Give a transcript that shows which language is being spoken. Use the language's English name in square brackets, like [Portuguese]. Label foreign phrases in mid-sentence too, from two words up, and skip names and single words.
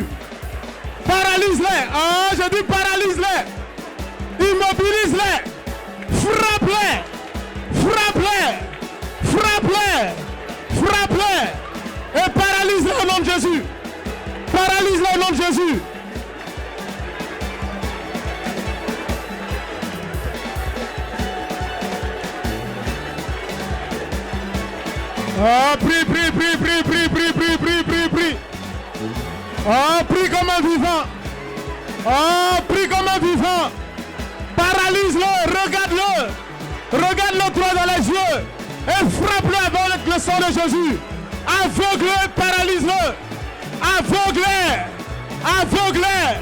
[French] Paralyse-les. Ah, je dis paralyse-les. Immobilise-les. Frappe-les. Frappe-les. Frappe-les. Frappe-les. Et paralyse-les au nom de Jésus. Paralyse-les au nom de Jésus. Ah, prie, prie, prie, prie, prie, prie, prie, prie, prie, prie. Ah, prie comme un vivant. Ah, prie comme un vivant. Paralyse-le, regarde-le. Regarde-le droit dans les yeux. Et frappe-le avec le sang de Jésus. Aveugle-le, paralyse-le. Aveugle-le. Aveugle-le.